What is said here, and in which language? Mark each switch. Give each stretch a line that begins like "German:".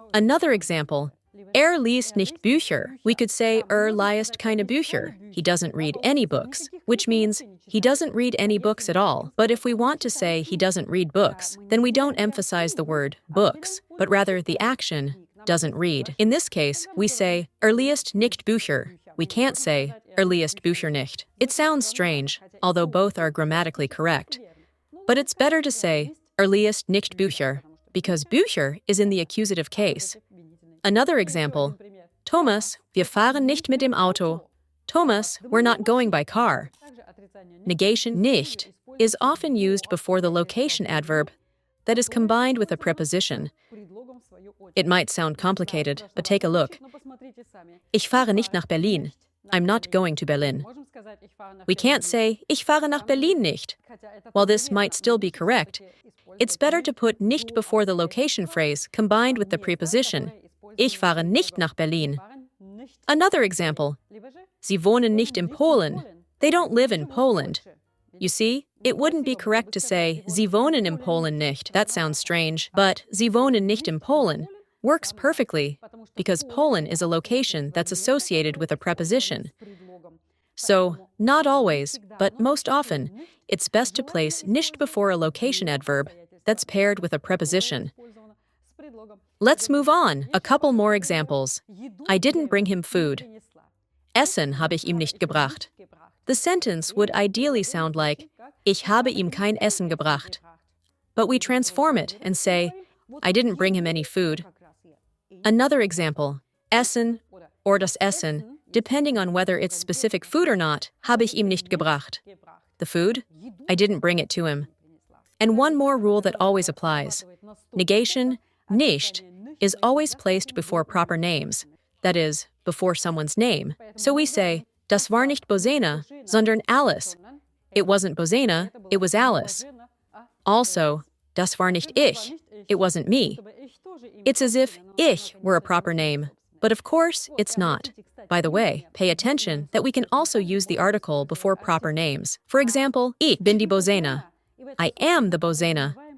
English: Another example,
German: liest nicht Bücher.
English: We could say
German: liest keine Bücher.
English: He doesn't read any books, which means he doesn't read any books at all. But if we want to say he doesn't read books, then we don't emphasize the word books, but rather the action doesn't read. In this case, we say
German: liest nicht Bücher.
English: We can't say
German: liest Bücher nicht.
English: It sounds strange, although both are grammatically correct. But it's better to say
German: liest nicht Bücher,
English: because Bücher is in the accusative case. Another example,
German: Thomas, wir fahren nicht mit dem Auto.
English: Thomas, we're not going by car. Negation nicht is often used before the location adverb that is combined with a preposition. It might sound complicated, but take a look.
German: Ich fahre nicht nach Berlin.
English: I'm not going to Berlin. We can't say,
German: ich fahre nach Berlin nicht.
English: While this might still be correct, it's better to put nicht before the location phrase combined with the preposition.
German: Ich fahre nicht nach Berlin.
English: Another example,
German: Sie wohnen nicht in Polen.
English: They don't live in Poland. You see, it wouldn't be correct to say,
German: Sie wohnen in Polen nicht.
English: That sounds strange, but
German: Sie wohnen nicht in Polen
English: works perfectly because Poland is a location that's associated with a preposition. So, not always, but most often, it's best to place nicht before a location adverb that's paired with a preposition. Let's move on. A couple more examples. I didn't bring him food.
German: Essen habe ich ihm nicht gebracht.
English: The sentence would ideally sound like,
German: Ich habe ihm kein Essen gebracht.
English: But we transform it and say, I didn't bring him any food. Another example, Essen or das Essen, depending on whether it's specific food or not,
German: habe ich ihm nicht gebracht.
English: The food? I didn't bring it to him. And one more rule that always applies. Negation, NICHT, is always placed before proper names, that is, before someone's name. So we say,
German: Das war nicht Bozena, sondern Alice.
English: It wasn't Bozena, it was Alice. Also,
German: das war nicht ich,
English: it wasn't me. It's as if ich were a proper name, but of course, it's not. By the way, pay attention that we can also use the article before proper names. For example,
German: ich bin die Bozena.
English: I am the Bozena.